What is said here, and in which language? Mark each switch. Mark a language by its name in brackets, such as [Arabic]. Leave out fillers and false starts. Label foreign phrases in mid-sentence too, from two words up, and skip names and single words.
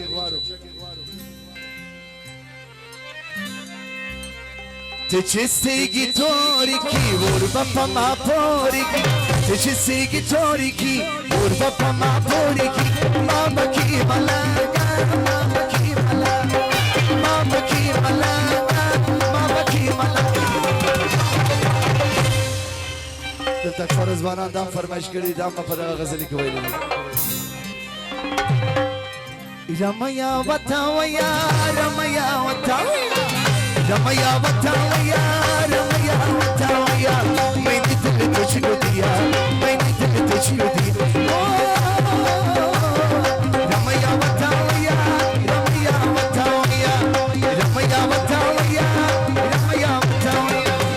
[Pashto] ته چې سترګې تورې کړي ور به په ما پورې کړي ته چې سترګې تورې کړي ور به په ما پورې کړي ما به کړي ملنګه ما به کړي ملنګه ما به کړي ملنګه ما به کړي ملنګه دلته اکثر ځوانان دا فرمایش کړي دا په دغه غزل کې ویلي [Urdu] رمیا وتاویا رمیا وتاویا رمیا وتاویا رمیا وتاویا میں نے دل تجھ کو دیا میں نے دل تجھ کو دیا رمیا وتاویا رمیا وتاویا رمیا وتاویا رمیا وتاویا